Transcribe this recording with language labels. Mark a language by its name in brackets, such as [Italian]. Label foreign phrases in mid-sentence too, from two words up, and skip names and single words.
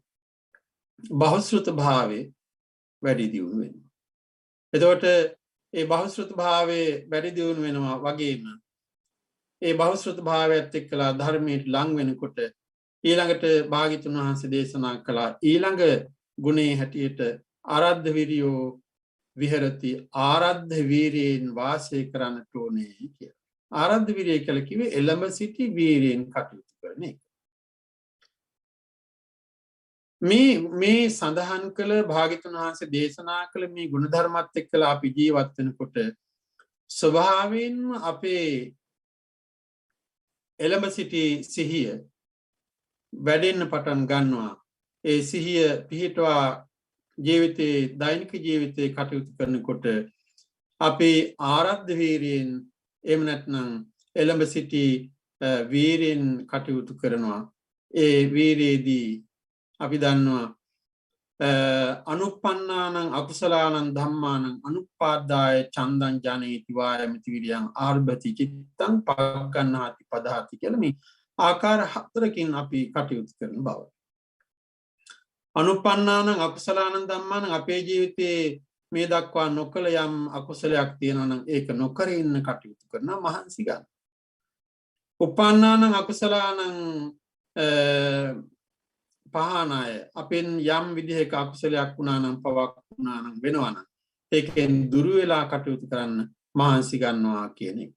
[Sinhala] බහුශ්‍රුත භාවයේ වැඩි දියුණු වෙනවා. එතකොට ඒ බහුශ්‍රුත භාවයේ වැඩි දියුණු වෙනවා වගේම ඒ බහුශ්‍රුත භාවයත් එක්කලා ධර්මයට ලං වෙනකොට ඊළඟට භාග්‍යවතුන් වහන්සේ දේශනා කළා ඊළඟ ගුණේ හැටියට [Pali] ආරද්ධ විරියෝ විහෙරති [Sinhala] ආරද්ධ වීරියෙන් වාසය කරන්නට ඕනේ කියලා. ආරද්ධ වීරිය කියලා කිව්වේ එළඹ සිටි වීරියෙන් කටයුතු කරන එක. මේ සඳහන් කළ භාග්‍යවතුන් වහන්සේ දේශනා කළ මේ ගුණධර්මත් එක්කලා අපි ජීවත් වෙනකොට ස්වභාවයෙන්ම අපේ එළඹ සිටි සිහිය වැඩෙන්න පටන් ගන්නවා. ඒ සිහිය පිහිටවා ජීවිතේ දෛනික ජීවිතේ කටයුතු කරනකොට අපේ ආරද්ධ වීරියෙන් එහෙම නැත්නම් එළඹ සිටි වීරියෙන් කටයුතු කරනවා. ඒ වීරියේදී අපි දන්නවා [Pali] අනුප්පන්නානං අකුසලානං ධම්මානං අනුපාදාය චන්දං ජනේති වායමති විරියං ආර්භති චිත්තං පග්ගණ්ණාති පදහති [Sinhala] කියලා මේ ආකාර හතරකින් අපි කටයුතු කරන බව. [Pali] අනුප්පන්නානං අකුසලානං ධම්මානං [Sinhala] අපේ ජීවිතයේ මේ දක්වා නොකළ යම් අකුසලයක් තියෙනවා නම් ඒක නොකර ඉන්න කටයුතු කරනවා මහන්සි ගන්න. [Pali] උප්පන්නානං අකුසලානං පහනාය [Sinhala] අපෙන් යම් විදිහක අකුසලයක් වුණා නම් පවක් වුණා නම් වෙනවා නම් ඒකෙන් දුරු වෙලා කටයුතු කරන්න මහන්සි ගන්නවා කියන එක.